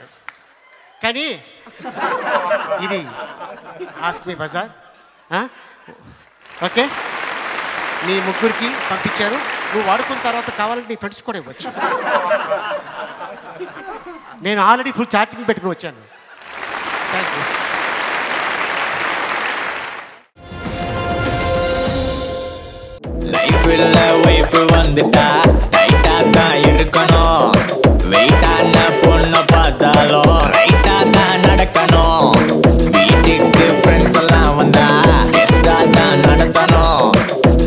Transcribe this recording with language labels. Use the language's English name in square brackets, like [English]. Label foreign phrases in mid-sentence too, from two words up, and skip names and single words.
[Telugu] కానీ ఇది ఆస్క్ మీ బజార్. ఓకే, నీ ముగ్గురికి పంపించారు. నువ్వు వాడుకున్న తర్వాత కావాలంటే నీ ఫ్రెండ్స్ కూడా ఇవ్వచ్చు. నేను ఆల్రెడీ ఫుల్ ఛార్జింగ్ పెట్టుకుని వచ్చాను. [English] Thank you. [Tamil] லைஃப்ல வைஃப் வந்துட்டா டைட்டா தான் இருக்கணும். வெயிட்டான பொண்ணு பார்த்தாலும் ரைட்டா தான் நடக்கணும். வீட்டுக்கு ஃப்ரெண்ட்ஸ் எல்லாம் வந்தா கெஸ்டா தான் நடத்தணும்.